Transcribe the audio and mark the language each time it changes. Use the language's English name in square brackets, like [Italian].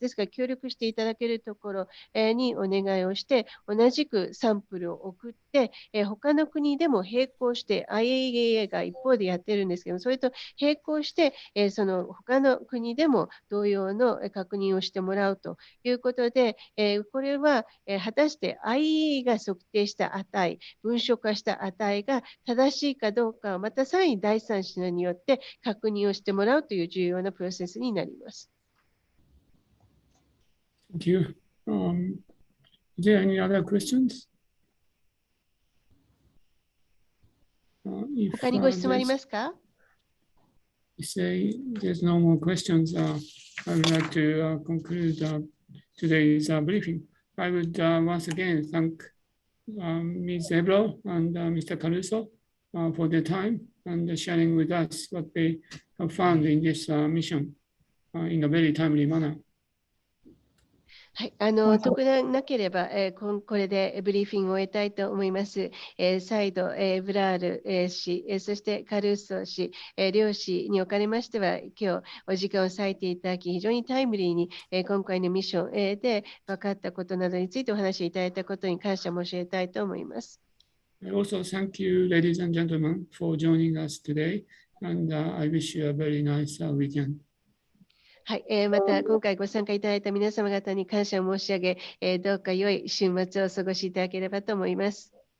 [Japanese] ですから協力していただけるところにお願いをして、同じくサンプルを送って、他の国でも並行して IAEA が一方でやってるんですけども、それと並行して、その他の国でも同様の確認をしてもらうとということで、これは、果たして IAEA が測定した値、文書化した値が正しいかどうかをまたさらに第三者によって確認をしてもらうという重要なプロセスになります。 [English] Thank you. Is there any other questions? [Japanese] 他にご質問ありますか？ [English] Say there's no more questions. I would like to conclude today's briefing. I would once again thank Ms. Evrard and Mr. Caruso for their time and sharing with us what they have found in this mission in a very timely manner. [Japanese] はい、特段なければ、これでブリーフィングを終えたいと思います。再度、エブラール氏、そしてカルーソ氏、両氏におかれましては、今日お時間を割いていただき、非常にタイムリーに、今回のミッションで分かったことなどについてお話しいただいたことに感謝申し上げたいと思います。 [English] I also thank you, ladies and gentlemen, for joining us today, and I wish you a very nice weekend. [Japanese] はい、また今回ご参加いただいた皆様方に感謝を申し上げ、どうか良い週末をお過ごしいただければと思います。